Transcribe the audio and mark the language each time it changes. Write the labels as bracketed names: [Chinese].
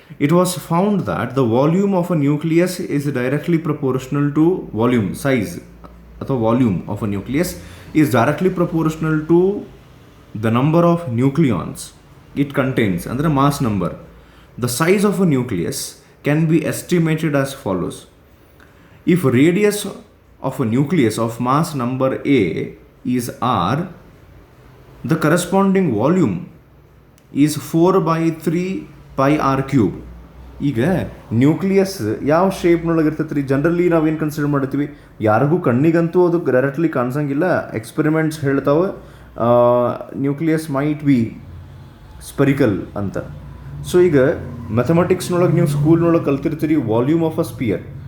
[English] It was found that the volume of a nucleus is directly proportional to volume, size ಅಥವಾ volume of a nucleus is directly proportional to the number of nucleons it contains, ಅಂದರೆ mass number. The size of a nucleus can be estimated as follows. If radius of a nucleus of mass number A is R, the corresponding volume is 4/3 pi r cube. [Kannada] ಈಗ nucleus ಯಾವ ಶೇಪ್ನೊಳಗೆ ಇರ್ತೈತೆ ರೀ, generally ನಾವೇನು consider ಮಾಡ್ತೀವಿ, ಯಾರಿಗೂ ಕಣ್ಣಿಗಂತೂ ಅದು directly ಕಾಣಿಸಂಗಿಲ್ಲ. Experiments ಹೇಳ್ತಾವೆ [English] nucleus might be spherical [Kannada] ಅಂತ. So ಈಗ ಮ್ಯಾಥಮೆಟಿಕ್ಸ್ನೊಳಗೆ ನೀವು ಸ್ಕೂಲ್ನೊಳಗೆ ಕಲ್ತಿರ್ತೀರಿ ವಾಲ್ಯೂಮ್ ಆಫ್ ಅ ಸ್ಪಿಯರ್.